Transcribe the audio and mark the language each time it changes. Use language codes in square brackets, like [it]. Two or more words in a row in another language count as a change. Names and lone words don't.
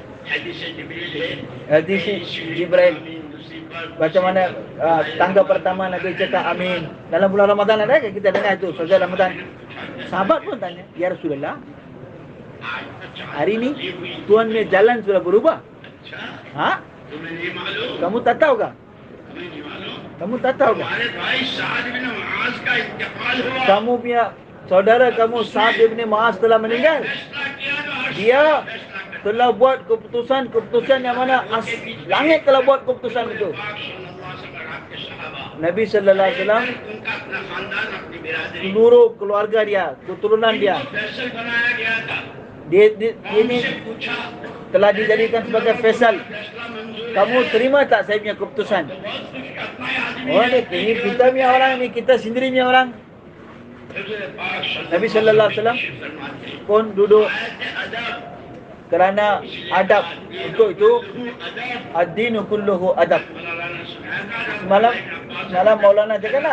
[ms] Hadis Jibril. Macam mana tangga pertama Nabi cakap amin. Dalam bulan Ramadan ada ke kita dengar itu saja Ramadan. Sahabat pun tanya, [ar] يا رسول الله, [ms] hari ni Tuhan punya jalan sudah berubah. [ur] تمہیں نہیں معلوم, [ms] Kamu tak tahu kah? [ur] تمہیں نہیں معلوم, [ms] Kamu tak tahu kah? [ur] ہمارے بھائی سعد بن معاذ کا انتقال ہوا, [ms] Kamu punya saudara kamu Sa'ad bin Mu'az telah meninggal. [ur] فیصلہ کیا تو عرش [ms] Dia [ur] فیصلہ کر [ms] telah buat keputusan yang mana langit telah buat keputusan itu. [ur] पाक [ar] صلى الله عليه وسلم [ur] اور آپ کے صحابہ, [ms] Nabi [ar] صلى الله عليه وسلم, [ur] ان کا اپنا خاندان، اپنی برادری, [ms] seluruh keluarga dia, keturunan dia, [ur] فیصل بنایا گیا تھا. [ms] dia [ur] उनसे [ms] ini [ur] पूछा, [ms] telah dijadikan sebagai faisal. [ur] فیصلہ منظور ہے? [ms] Kamu terima tak saya punya keputusan? [ur] بہت کچھ اپنا آدمی [ms] Oh ini kita punya orang, ni kita sendiri punya orang. Nabi [ar] صلى الله عليه وسلم [ms] pun duduk kerana adab. Untuk itu [ar] الدين كله أدب. [ms] Semalam Maulana cakap tak?